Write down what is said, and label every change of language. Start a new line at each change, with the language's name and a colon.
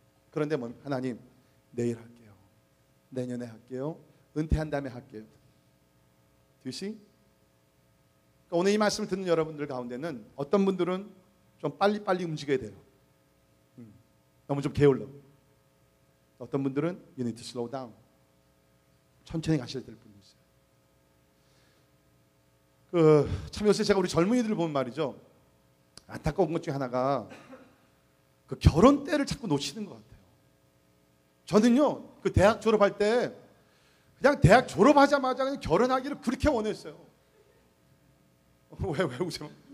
Korean: 그런데 하나님, 내일 할게요. 내년에 할게요. 은퇴한 다음에 할게요.
English: Do you see?
Korean: 그러니까 오늘 이 말씀을 듣는 여러분들 가운데는 어떤 분들은 좀 빨리빨리 움직여야 돼요. 너무 좀 게을러. 어떤 분들은
English: you need to slow down.
Korean: 천천히 가셔야 될 분이 있어요. 참 요새 제가 우리 젊은이들을 보면 말이죠. 안타까운 것 중에 하나가 그 결혼 때를 자꾸 놓치는 것 같아요. 저는요, 그 대학 졸업할 때 그냥 대학 졸업하자마자 그냥 결혼하기를 그렇게 원했어요. 왜 웃어?